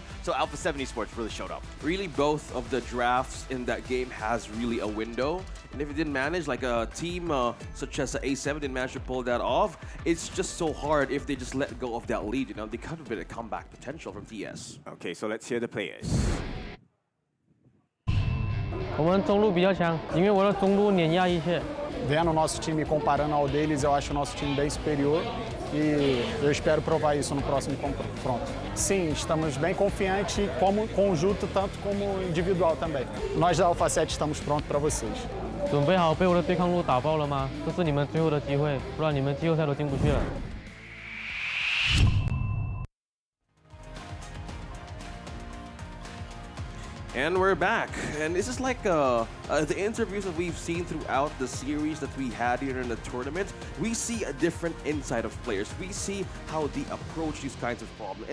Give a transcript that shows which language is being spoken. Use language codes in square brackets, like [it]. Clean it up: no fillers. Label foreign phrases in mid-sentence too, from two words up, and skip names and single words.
[en] So Alpha 7 Esports really showed up. Really, both of the drafts in that game has really a window. And if you didn't manage, like a team such as A7 didn't manage to pull that off, it's just so hard if they just let go of that lead. You know, they could have been a comeback potential from TS. Okay, so let's hear the players. [zh] 我们中路比较强，因为我的中路碾压一切。 [pt] Vendo o nosso time comparando ao deles, eu acho o nosso time bem superior e eu espero provar isso no próximo confronto. Sim, estamos bem confiantes como conjunto, tanto como individual também. Nós da Alpha 7 estamos prontos para vocês. [zh] 准备好被我的对抗路打爆了吗？这是你们最后的机会，不然你们季后赛都进不去了。 [en] And we're back. And this is like the interviews that we've seen throughout the series that we had here in the tournament. We see a different insight of players. We see how they approach these kinds of problems.